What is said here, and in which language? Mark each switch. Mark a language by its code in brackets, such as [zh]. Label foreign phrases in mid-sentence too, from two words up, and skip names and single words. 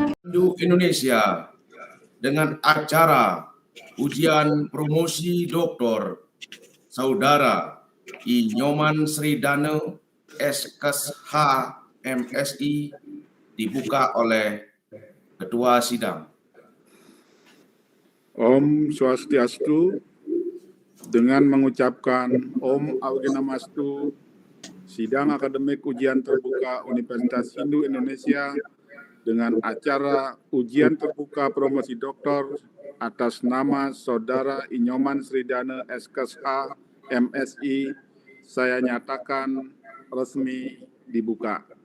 [id] Indonesia dengan acara ujian promosi doktor Saudara I. Nyoman Sridana SKSH MSI dibuka oleh Ketua Sidang. [sa] Om Swastiastu. [id] Dengan mengucapkan Om Augmenamastu, Sidang Akademik Ujian Terbuka Universitas Hindu Indonesia dengan acara ujian terbuka promosi doktor atas nama Saudara I. Nyoman Sridana SKSH MSI saya nyatakan resmi dibuka.